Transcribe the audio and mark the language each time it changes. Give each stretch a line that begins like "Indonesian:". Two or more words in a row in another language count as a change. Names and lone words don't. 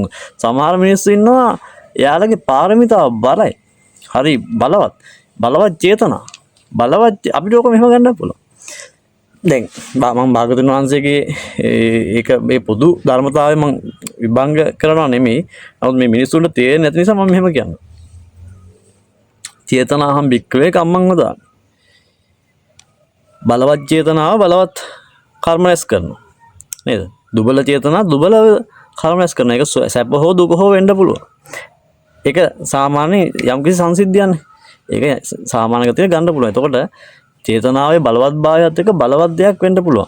Sinhala: සමහර මිනිස්සු ඉන්නවා එයාලගේ පාරමිතාව බලයි. හරි බලවත්. බලවත් චේතනා. බලවත් අපිට ඕක මෙහෙම ගන්න පුළුවන්. දැන් මම භාගතුන් වහන්සේගේ ඒක මේ පොදු ධර්මතාවය මම විභංග කරනවා නෙමෙයි. නමුත් මේ මිනිස්සුන්ට තේරෙන්නේ නැති නිසා මම මෙහෙම කියනවා.
Pali: චේතනාහම් භික්කවේ කම්මං වදාමි.
Sinhala: බලවත් චේතනාව බලවත් කර්ම රැස් කරනවා. නේද? දුබල චේතනා දුබල කර්ම රැස් කරන එක සැප හෝ දුක හෝ වෙන්න පුළුවන්. ඒක සාමාන්‍ය යම්කිසි සංසිද්ධියන්නේ. ඒක සාමාන්‍ය ගතිය ගන්න පුළුවන්. එතකොට චේතනාවේ බලවත්භාවයත් එක්ක බලවත් දෙයක් වෙන්න පුළුවන්.